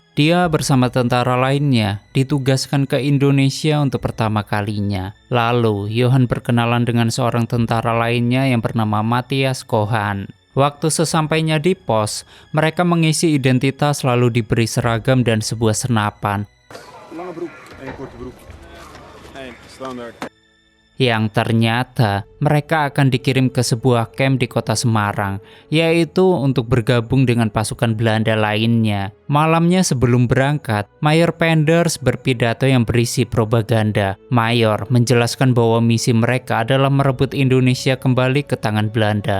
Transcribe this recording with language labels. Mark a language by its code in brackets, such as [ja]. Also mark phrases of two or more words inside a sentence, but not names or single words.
[id] Dia bersama tentara lainnya ditugaskan ke Indonesia untuk pertama kalinya. Lalu, Johan berkenalan dengan seorang tentara lainnya yang bernama Matthias Kohan. Waktu sesampainya di pos, mereka mengisi identitas lalu diberi seragam dan sebuah senapan. [nl] Lange broek en korte broek. En standaard. [id] Yang ternyata mereka akan dikirim ke sebuah camp di kota Semarang, yaitu untuk bergabung dengan pasukan Belanda lainnya. Malamnya sebelum berangkat, Mayor Penders berpidato yang berisi propaganda. Mayor menjelaskan bahwa misi mereka adalah merebut Indonesia kembali ke tangan Belanda.